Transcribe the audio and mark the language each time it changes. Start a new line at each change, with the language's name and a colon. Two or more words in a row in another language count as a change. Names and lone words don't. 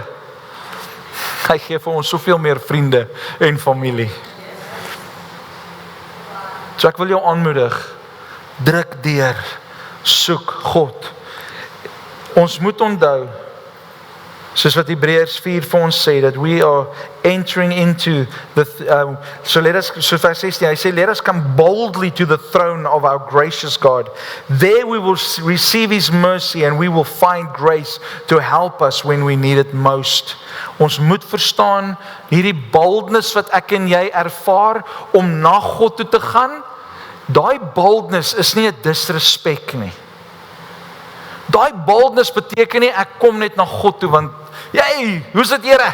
Afrikaans: Hy gee vir ons soveel meer vriende en familie. So ek wil jou aanmoedig, druk deur, soek God. Ons moet onthou, soos wat Hebreërs 4 vir ons sê,
English: that we are entering into the, so
Afrikaans: vers 16, hy sê,
English: let us come boldly to the throne of our gracious God. There we will receive His mercy and we will find grace to help us when we need it most.
Afrikaans: Ons moet verstaan, hierdie boldness wat ek en jy ervaar, om na God toe te gaan, daai boldness is nie 'n disrespek nie. Daai boldness beteken nie, ek kom net na God toe, want, hoe's dit Here?